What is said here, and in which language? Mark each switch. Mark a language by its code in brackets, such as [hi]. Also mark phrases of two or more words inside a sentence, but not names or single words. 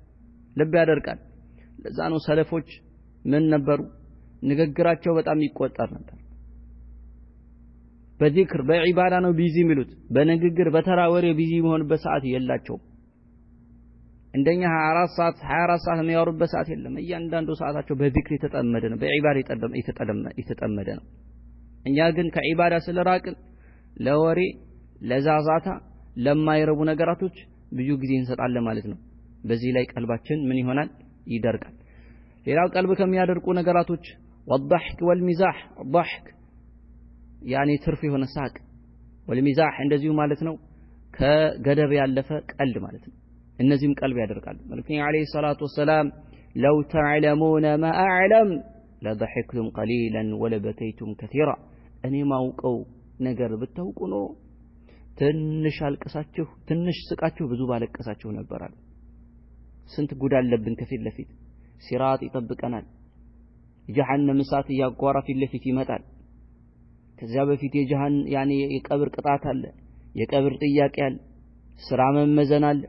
[am] ለዛ ነው ሰለፎች ምን ነበሩ ንግግራቸው በጣም ይቆጠር ነበር በዚክር በዒባዳ ነው ቢዚ የሚሉት በንግግር በተራወሬ ቢዚ መሆንበት ሰዓት የላቸውም እንደኛ 24 ሰዓት የሚያወሩበት ሰዓት የለም እያንዳንዱ ሰዓታቸው በዚክር የተጠመደ ነው በዒባዳ የተጠመደ ነው እኛ ግን ከዒባዳ ስለራቅን ለወሬ ለዛዛታ ለማይረቡ ነገራቶች ብዙ ጊዜ እንሰጣለን ማለት ነው በዚህ ላይ ቀልባችን ምን ይሆናል ይደርቃል ሌላው ቀልብ ከሚያደርቁ ነገራቶች [ar] والضحك والمزاح ضحك يعني [am] ትርፍ የሆነ ሳቅ والمزاح እንደዚሁ ማለት ነው ከገደብ ያለፈ ቀልድ ማለት ነው እነዚህም ቀልብ ያደርቃሉ መልእክተኛው [ar] عليه الصلاة والسلام لو تعلمون ما اعلم لضحكتم قليلا ولبكيتم كثيرا [am] እኔ ማውቀው ነገር ብታውቁ ነው ትንሽ አልቀሳችሁ ትንሽ ስቃችሁ ብዙ ባለቀሳችሁ ነበራል ስንት ጉድ አለብን ከፊት ለፊት ሲራጥ ይጠብቀናል ጀሃነም እሳት ያጓራ ፊት ለፊት ይመጣል ከዛ በፊት የጀሃን ያኔ የቀብር ቅጣት አለ የቀብር ጥያቄ አለ ስራ መመዘን አለ